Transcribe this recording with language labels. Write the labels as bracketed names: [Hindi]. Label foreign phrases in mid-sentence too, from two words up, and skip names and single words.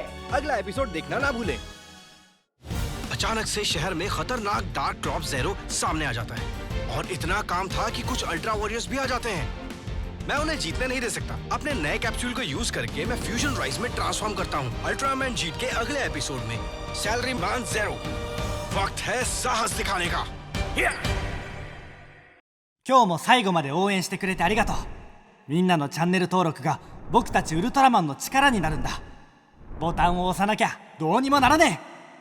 [Hindi] अगला एपिसोड देखना ना भूलें। अचानक से शहर में खतरनाक डार्क ड्रॉप ज़ेरो सामने आ जाता है और इतना काम था कि कुछ अल्ट्रा वॉरियर्स भी आ जाते हैं। मैं उन्हें जीतने नहीं दे सकता। अपने नए कैप्सूल को यूज करके मैं फ्यूजन राइस में ट्रांसफॉर्म करता हूँ। अल्ट्रामैन जीत के अगले एपिसोड में सैलरीमैन ज़ेरो। वक्त है साहस दिखाने का। [Japanese] 今日も最後まで応援してくれてありがとう。みんなのチャンネル登録が僕たちウルトラマンの力になるんだ。ボタンを押さなきゃどうにもならねえ。